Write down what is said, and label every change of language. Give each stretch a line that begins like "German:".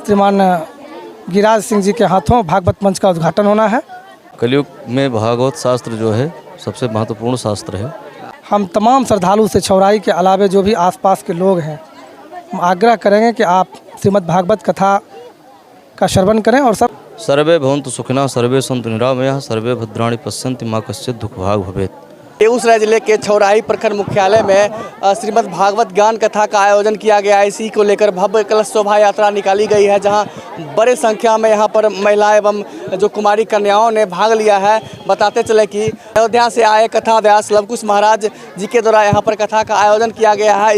Hindi: श्रीमान गिरिराज सिंह जी के हाथों भागवत मंच का उद्घाटन होना है। कलयुग में भागवत शास्त्र जो है सबसे महत्वपूर्ण शास्त्र है। हम तमाम श्रद्धालु से चौराही के अलावे जो भी आसपास के लोग हैं, हम आग्रह करेंगे कि आप श्रीमद् भागवत कथा का श्रवण करें और सब
Sanskrit: सर्वे भवन्तु सुखिनः सर्वे सन्तु निरामयाः सर्वे भद्राणि पश्यन्ति मा कश्चित् दुःखभाग् भवेत्।
Hindi: बेगूसराय जिले के चौराही प्रखंड मुख्यालय में श्रीमद् भागवत ज्ञान कथा का आयोजन किया गया है। इसी को लेकर भव्य कलश शोभा यात्रा निकाली गई है, जहां बड़े संख्या में यहां पर महिलाएं एवं जो कुमारी कन्याओं ने भाग लिया है। बताते चले कि अयोध्या से आए कथा व्यास लवकुश महाराज जी के द्वारा यहां पर कथा का आयोजन किया गया है।